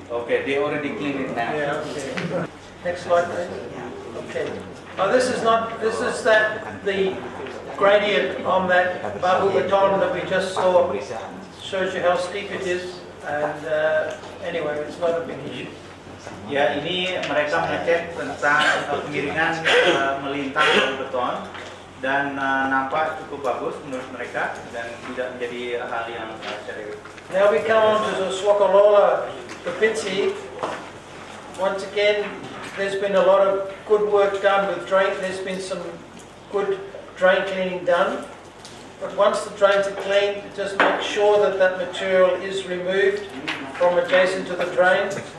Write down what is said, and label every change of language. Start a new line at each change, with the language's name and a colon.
English: Okay, they already clean it now. Yeah, okay. Next slide, please. Okay. Now this is the gradient on that bubble beton that we just saw. Shows you how steep it is, and anyway, it's not a big issue.
Indonesian: Ya, ini mereka mengecek tentang kemiringan melintang batu beton dan nampak cukup bagus menurut mereka dan tidak menjadi hal yang serius.
English: Now we come on to the Swakalola Provinsi. Once again, there's been a lot of good work done with drain. There's been some good drain cleaning done. But once the drains are cleaned, just make sure that that material is removed from adjacent to the drain.